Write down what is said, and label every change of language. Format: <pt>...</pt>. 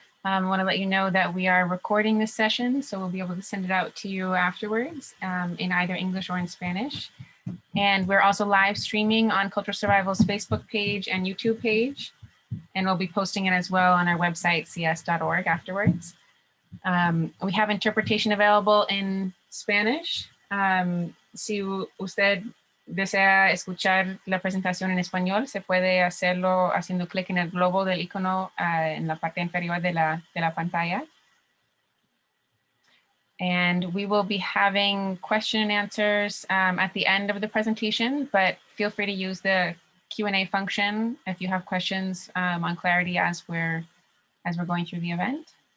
<en>I want to let you know that we are recording this session, so we'll be able to send it out to you afterwards in either English or in Spanish. And we're also live streaming on Cultural Survival's Facebook page and YouTube page. And we'll be posting it as well on our website, cs.org, afterwards. We have interpretation available in Spanish.</en> <es>Si usted desea escuchar la presentación en español, se puede hacerlo haciendo clic en el globo del icono en la parte inferior de la pantalla.</es> <en>And we will be having question and answers at the end of the presentation, but feel free to use the Q&A function if you have questions on clarity as we're going through the event.</en>